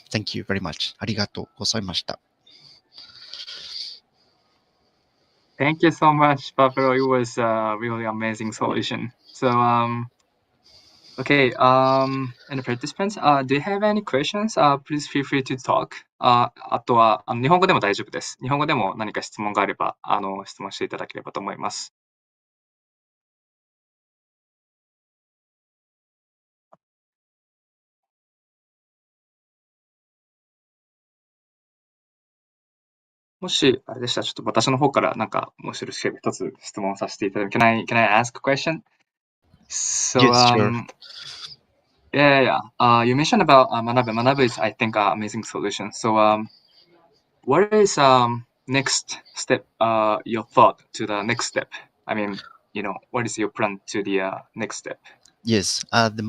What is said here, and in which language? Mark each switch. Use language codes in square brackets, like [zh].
[en] Thank you very much. [ja] Arigatou gozaimashita. [en] Thank you so much, Pablo. It was a really amazing solution. So, okay, and participants, do you have any questions? Please feel free to talk. [ja] あとは、日本語でも大丈夫です。日本語でも何か質問があれば、質問していただければと思います。もし、あれでしたら、ちょっと私の方からなんか、もしよろしければ一つ質問させていただき、 [en] can I ask a question? So, Yes, sure. You mentioned about Manabu. Manabu is, I think, an amazing solution. So, what is next step? Your thought to the next step? I mean, what is your plan to the next step? Yes, at the